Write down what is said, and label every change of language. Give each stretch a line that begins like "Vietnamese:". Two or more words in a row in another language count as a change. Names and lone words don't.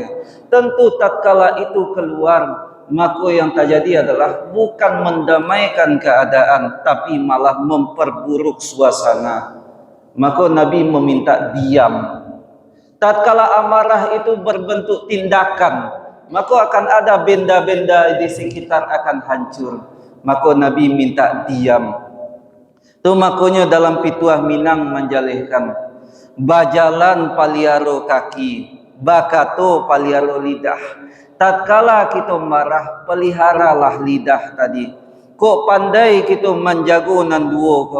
Indonesian: Tentu tatkala itu keluar, maka yang terjadi adalah bukan mendamaikan keadaan, tapi malah memperburuk suasana. Maka Nabi meminta diam. Tatkala amarah itu berbentuk tindakan, maka akan ada benda-benda di sekitar akan hancur. Maka Nabi minta diam.
Minangkabau: Tu makanya dalam pituah Minang menjalihkan, bajalan paliaro kaki, bakato paliaro lidah.
Indonesian: Tatkala kita marah, peliharalah lidah tadi.
Minangkabau: Kok pandai kita menjago nan duo ko.